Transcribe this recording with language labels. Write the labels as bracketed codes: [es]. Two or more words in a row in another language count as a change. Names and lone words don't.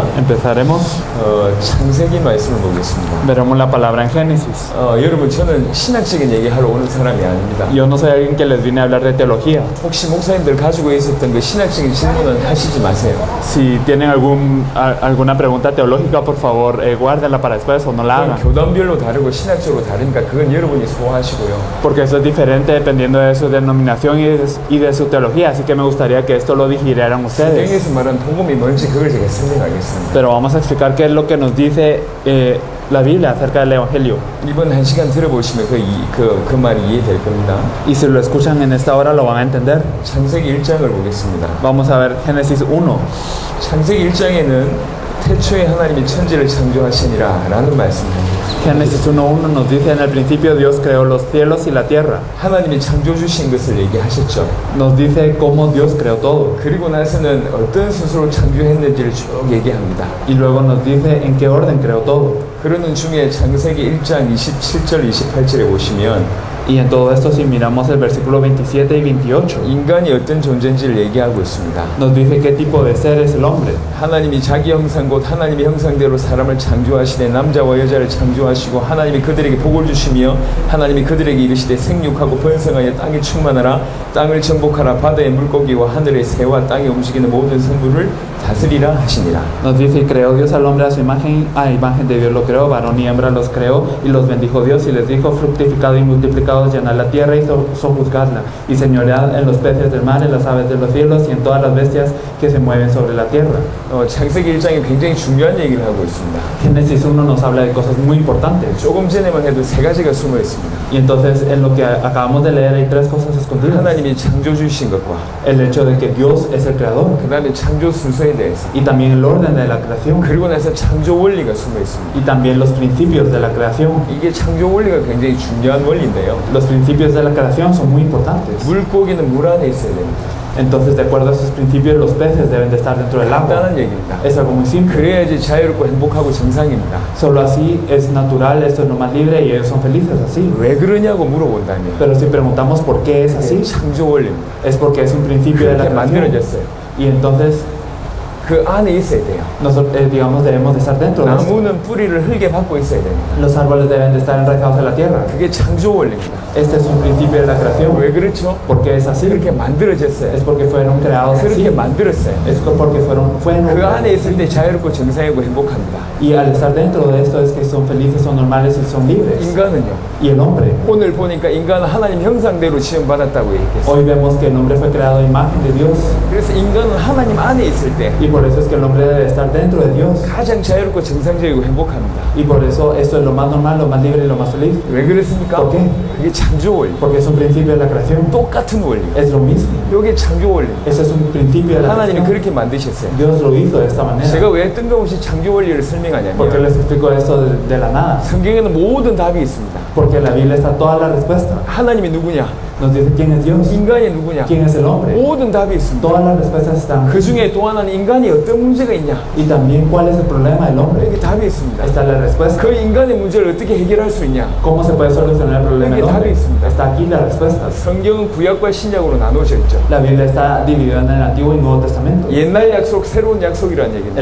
[es] Empezaremos. [ko] 창세기 말씀을 보겠습니다. [es] Veremos la palabra en Génesis. [ko] 여러분, 저는 신학적인 얘기하러 오는 사람이 아닙니다. [es] Yo no soy alguien que les vine a hablar de teología. [ko] 혹시 목사님들 가지고 있었던 그 신학적인 질문은 하시지 마세요. [es] Si tienen alguna pregunta teológica, por favor, guárdenla para después o no la hagan. [ko] 교단별로 다르고 신학적으로 다르니까 그건 여러분이 소화하시고요. [es] Porque eso es diferente dependiendo de su denominación y de su teología. Así que me gustaría que esto lo digirieran ustedes. [ko] 성경에서 말한 복음이 뭔지 그걸 제가 설명하겠습니다. [es] Pero vamos a explicar qué es lo que nos dice la Biblia acerca del Evangelio. [ko] 이번 한 시간 들어보시면 그 말이 이해될 겁니다. [es] Y si lo escuchan en esta hora lo van a entender. [ko] 창세기 1장을 보겠습니다. [es] Vamos a ver Génesis 1. [ko] 창세기 1장에는 태초에 하나님이 천지를 창조하시니라 라는 말씀입니다. [es] Génesis 1:1 nos dice: en el principio Dios creó los cielos y la tierra. [ko] 하나님이 창조 주신 것을 얘기하셨죠. [es] Nos dice cómo Dios creó todo. [ko] 그리고 나서는 어떤 순서로 창조했는지를 쭉 얘기합니다. [es] Y luego nos dice en qué orden creó todo. [ko] 그러는 중에 창세기 1장 27절 28절에 보시면 [es] Y en todo esto, si miramos el versículo 27 y 28, [ko] 인간이 어떤 존재인지를 얘기하고 있습니다. [es] nos dice qué tipo de ser es el hombre. [ko] 하나님이 자기 형상 곧 하나님의 형상대로 사람을 창조하시되 남자와 여자를 창조하시고 하나님이 그들에게 복을 주시며 하나님이 그들에게 이르시되 생육하고 번성하여 땅에 충만하라 땅을 정복하라 바다의 물고기와 하늘의 새와 땅에 움직이는 모든 생물을 다스리라 하시니라. [es] Nos dice: y creó Dios al hombre a su imagen de Dios lo creó, varón y hembra los creó, y los bendijo Dios y les dijo: fructificad y multiplicados, llenad la tierra y sojuzgadla, y señoread en los peces del mar, en las aves de los cielos y en todas las bestias que se mueven sobre la tierra. [ko] 창세기 1장에 굉장히 중요한 얘기를 하고 있습니다. [es] Génesis 1 nos habla de cosas muy importantes. [ko] 조금 전에만 해도 세 가지가 숨어 있습니다. [es] Y entonces en lo que acabamos de leer hay tres cosas escondidas. [ko] 하나님이 창조 주신 것과 [es] El hecho de que Dios es el creador, [ko] 그 다음에 창조 순서에 대해서 [es] y también el orden de la creación, [ko] 그리고 나서 창조 원리가 숨어 있습니다. [es] y también los principios de la creación. [ko] 이게 창조 원리가 굉장히 중요한 원리인데요. [es] Los principios de la creación son muy importantes. [ko] 물고기는 물 안에 있어야 됩니다. [es] Entonces, de acuerdo a esos principios, los peces deben de estar dentro del agua. [ko] 간단한 얘기입니다. [es] Es algo muy simple. [ko] 그래야지 자유롭고 행복하고 정상입니다. [es] Solo así es natural, esto es lo más libre y ellos son felices así. [ko] 왜 그러냐고 물어본다면 [es] Pero si preguntamos por qué es así, [ko] 창조 원리입니다. [es] es porque es un principio de la [ko] 그렇게 [es] creación. [ko] 만들어졌어요. [es] Y entonces, [ko] 그 안에 있어야 돼요. [es] nosotros, digamos, debemos de estar dentro de esto. [ko] 나무는 뿌리를 흙에 받고 있어야 됩니다. [es] Los árboles deben de estar enraizados en la tierra. [ko] 그게 창조 원리입니다. [es] Este es un principio de la creación. [ko] 왜 그렇죠? [es] ¿Por qué es así? [ko] 그렇게 만들어졌어요. [es] Es porque fueron creados [ko] 그렇게 [es] así. [ko] 만들었어요. [es] Es porque fueron [ko] 그 안에 있을 [es] creados. [ko] 때 자유롭고 정상이고 행복합니다. [es] Y al estar dentro de esto es que son felices, son normales y son libres. [ko] 인간은요. [es] Y el hombre. [ko] 오늘 보니까 인간은 하나님 형상대로 지음받았다고 얘기했어요. [es] Hoy vemos que el hombre fue creado a imagen de Dios. [ko] 그래서 인간은 하나님 안에 있을 때 [es] Y por eso es que el hombre debe estar dentro de Dios. [ko] 가장 자유롭고 정상적이고 행복합니다. [es] Y por eso esto es lo más normal, lo más libre y lo más feliz. [ko] 왜 그렇습니까? [es] ¿Por qué? [ko] 그게 창조 원리. [es] Porque es un principio de la creación. [ko] 똑같은 원리. [es] Es lo mismo. [ko] 이게 창조 원리. [es] Ese es un principio de la [ko] 하나님이 [es] creación. [ko] 그렇게 만드셨어요. [es] Dios lo hizo de esta manera. [ko] 제가 왜 뜬금없이 창조 원리를 설명하냐면 [es] ¿Por qué les explico esto de la nada? [ko] 성경에는 모든 답이 있습니다. [es] Porque en la Biblia está toda la respuesta. [ko] 하나님이 누구냐? [es] Nos dice quién es Dios, [ko] 인간이 누구냐? [es] quién es el hombre. [ko] 모든 답이 있습니다. [es] Todas las respuestas están. [ko] 그 중에 또 하나는 인간이 어떤 문제가 있냐? [es] Y también cuál es el problema del hombre. [ko] 여기 답이 있습니다. [es] Está la respuesta. [ko] 그 인간의 문제를 어떻게 해결할 수 있냐? [es] ¿Cómo se puede solucionar el problema del [ko] 여기 답이 [es] hombre? [ko] 있습니다. [es] Está aquí la respuesta. [ko] 성경은 구약과 신약으로 나누어져 있죠. [es] La Biblia está dividida en el Antiguo y Nuevo Testamento. [ko] 옛날 약속, 새로운 약속이라는 얘기입니다.